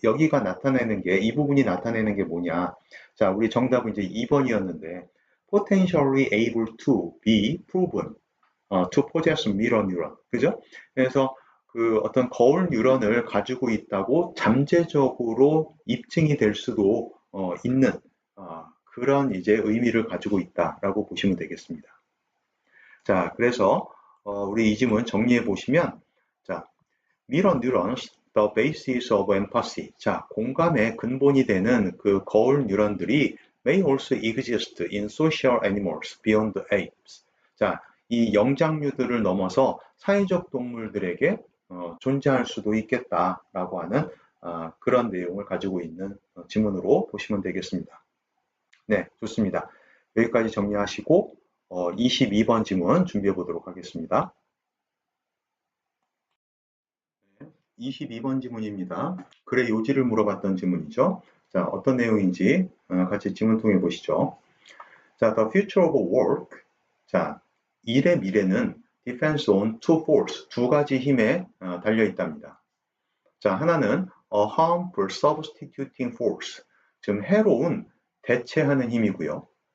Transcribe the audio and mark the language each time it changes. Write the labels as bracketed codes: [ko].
[ko] 여기가 나타내는 게, 이 부분이 나타내는 게 뭐냐. 자, 우리 정답은 이제 2번이었는데, [en] potentially able to be proven to possess mirror neuron. [ko] 그죠? 그래서 그 어떤 거울 뉴런을 가지고 있다고 잠재적으로 입증이 될 수도 있는 그런 이제 의미를 가지고 있다라고 보시면 되겠습니다. 자, 그래서 우리 이 지문 정리해 보시면, 자, [en] mirror neurons, the basis of empathy. [ko] 자, 공감의 근본이 되는 그 거울 뉴런들이 [en] may also exist in social animals beyond apes. [ko] 자, 이 영장류들을 넘어서 사회적 동물들에게 존재할 수도 있겠다라고 하는 그런 내용을 가지고 있는 지문으로 보시면 되겠습니다. 네, 좋습니다. 여기까지 정리하시고 22번 지문 준비해 보도록 하겠습니다. 22번 지문입니다. 글의 요지를 물어봤던 지문이죠. 자, 어떤 내용인지 같이 지문 통해 보시죠. 자, [en] the future of work. [ko] 자, 일의 미래는 [en] depends on two forces. [ko] 두 가지 힘에 달려 있답니다. 자, 하나는 [en] a harmful substituting force. [ko] 좀 해로운 대체하는 힘이고요.